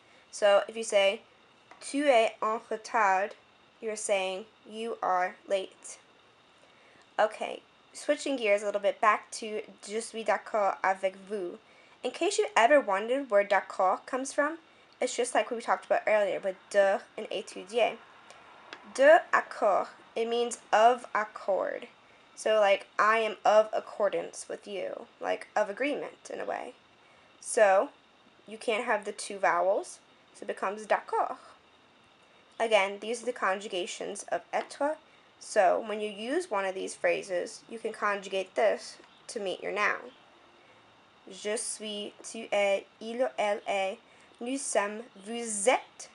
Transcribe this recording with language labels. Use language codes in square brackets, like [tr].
[en] So if you say [fr] tu es en retard, [en] you're saying you are late. Okay, switching gears a little bit back to [fr] je suis d'accord avec vous. [en] In case you ever wondered where d'accord comes from, it's just like we talked about earlier with de and étudier. De accord, it means of accord. So like I am of accordance with you, like of agreement in a way. So you can't have the two vowels, so it becomes d'accord. Again, these are the conjugations of être. So when you use one of these phrases, you can conjugate this to meet your noun. [fr] Je suis, tu es, il, elle est, nous sommes, vous êtes.